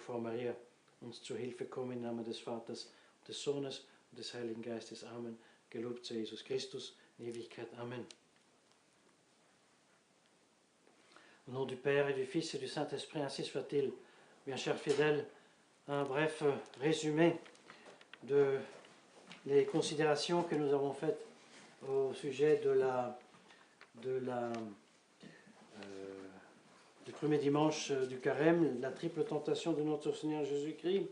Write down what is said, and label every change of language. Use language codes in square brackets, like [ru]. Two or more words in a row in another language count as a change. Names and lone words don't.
[de] Jungfrau Maria, uns zu Hilfe kommen im Namen des Vaters, des Sohnes und des Heiligen Geistes. Amen. Gelobt sei Jesus Christus, in Ewigkeit. Amen. [fr] Au nom du Père et du Fils et du Saint-Esprit, ainsi soit-il. Bien chers fidèles, un bref résumé de les considérations que nous avons faites au sujet du premier dimanche du Carême, la triple tentation de notre Seigneur Jésus-Christ.